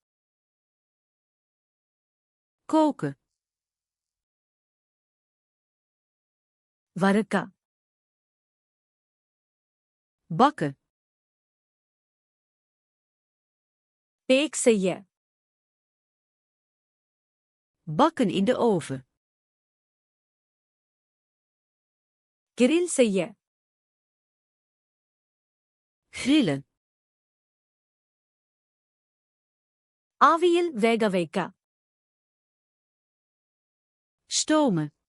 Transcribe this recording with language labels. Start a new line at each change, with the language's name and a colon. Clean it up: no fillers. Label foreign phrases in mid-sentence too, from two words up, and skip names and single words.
Dutch: Koken.
Tamil: வறுக்க.
Dutch: Bakken.
Tamil: பேக் செய்ய.
Dutch: Bakken in de oven.
Tamil: கிரில் செய்ய.
Dutch: Grillen.
Tamil: ஆவியில் வேக வைக்க.
Dutch: Stomen.